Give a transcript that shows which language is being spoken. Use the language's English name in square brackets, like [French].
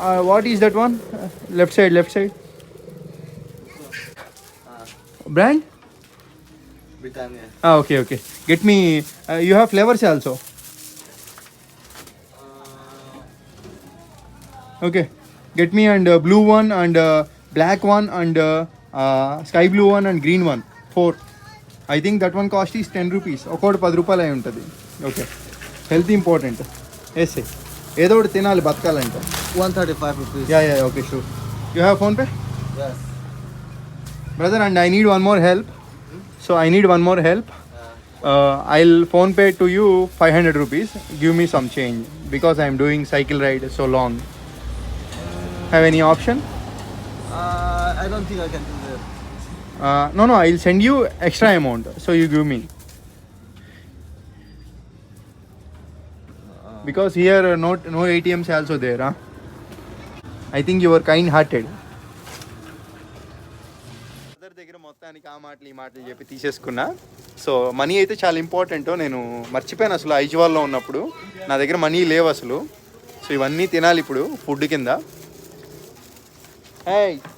[English] What is that one? Left side brand? Britannia. Okay. Get me, you have flavors also? Okay, get me and blue one and black one and sky blue one and green one. 4. I think that one cost is 10 rupees. [Telugu] ఒకటి 10 రూపాయలు అయి ఉంటుంది. [English] Okay, health important. [Telugu] వేసే ఏదో ఒకటి తినాలి బతకాలంటే. [English] 135 rupees. Yeah okay sure. You have PhonePe? Yes. Brother, and I need one more help. So I need one more help. I'll phone pay to you 500 rupees. Give me some change because I'm doing cycle ride so long. Have any option? I don't think I can do that. No, I'll send you extra amount. So you give me. Because here no ATMs also there. Huh? I think you are kind-hearted. [Telugu] Other దగ్గర మొత్తానికి ఆ మాటలు ఈ మాటలు చెప్పి తీసేసుకున్నా. So money అయితే చాలా important. నేను మర్చిపోయాను అసలు ఐజ్వాల్లో ఉన్నప్పుడు నా దగ్గర మనీ లేవు అసలు. సో ఇవన్నీ తినాలి ఇప్పుడు ఫుడ్ కింద. హాయ్.